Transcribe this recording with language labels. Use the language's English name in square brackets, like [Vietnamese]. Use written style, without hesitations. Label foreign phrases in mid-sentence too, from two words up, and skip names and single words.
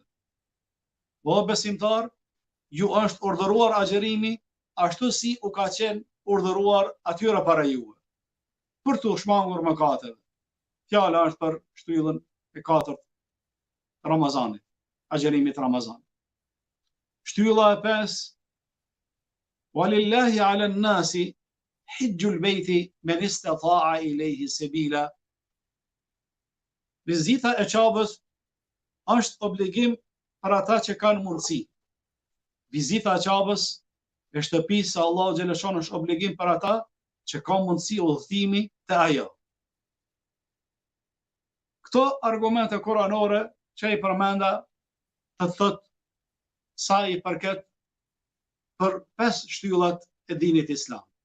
[Albanian] O besimtar, ju është urdhëruar agjerimi ashtu si u ka qenë urdhëruar atyre para juve për t'u shmangur mëkateve. Fjala është për shtyllën e 4 Ramazanit, agjerimit Ramazanit. Shtylla e 5, [Arabic] ولله على الناس حج البيت من استطاع إليه سبيلا. [Albanian] Vizita e Qabës është obligim për ata që kanë mundësi. Vizita e Qabës e shtëpisë së Allahu [Arabic] جل شأنه [Albanian] është obligim për ata që kanë mundësi udhëtimi te ajo. Këto argumente kuranore që i përmenda të thot sa i përket për 5 shtyllat e dinit islam.